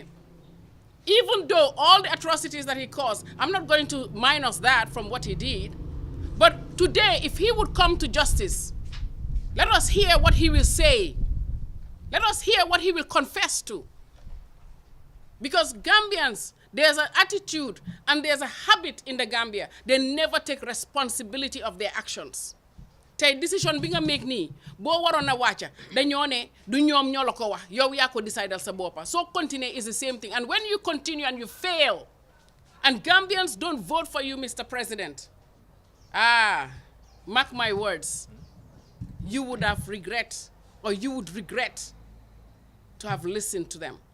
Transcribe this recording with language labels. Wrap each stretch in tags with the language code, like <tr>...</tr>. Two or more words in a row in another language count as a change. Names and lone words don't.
<en>Even though all the atrocities that he caused, I'm not going to minus that from what he did, but today, if he would come to justice, let us hear what he will say. Let us hear what he will confess to. Because Gambians, there's an attitude and there's a habit in the Gambia. They never take responsibility of their actions. Take decision</en> <wo>bi nga make nii boo waroon na wàcca dañoo ne du ñoom ñoo la ko wax yow yaa ko decidal sa boppa.</wo> <en>So continue is the same thing. And when you continue and you fail, and Gambians don't vote for you, Mr. President, mark my words, you would have regret, or you would regret to have listened to them.</en>